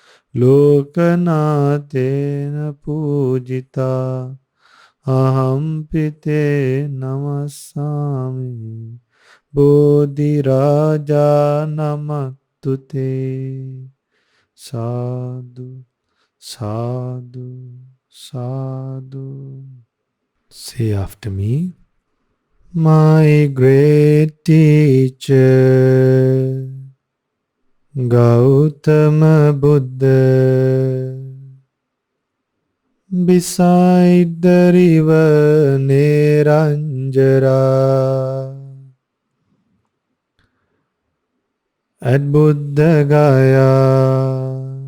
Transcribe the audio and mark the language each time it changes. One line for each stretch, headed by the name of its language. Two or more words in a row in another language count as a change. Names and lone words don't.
Pali: Lokanatena pujita Ahampite namassami Bodhi Raja Namatute Sadhu Sadhu Sadhu.
English: Say after me. My great teacher Gautama Buddha beside the river Neranjara at Buddha Gaya